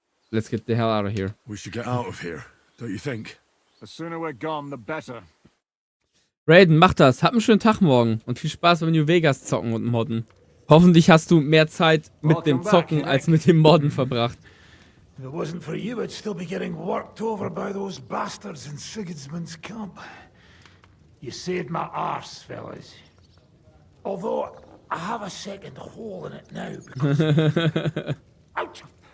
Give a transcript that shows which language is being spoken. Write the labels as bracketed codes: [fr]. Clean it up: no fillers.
[en] Let's get the hell out of here. We should get out of here, don't you think? The sooner we're gone, the better. [de] Raiden, mach das. Hab einen schönen Tag morgen. Und viel Spaß beim New Vegas zocken und modden. Hoffentlich hast du mehr Zeit mit dem Zocken als mit dem Modden verbracht. [en] If it wasn't for you, I'd still be getting worked over by those bastards in Sigismund's camp. You saved my arse, fellas. Although, I have a second hole in it now because... Ouch!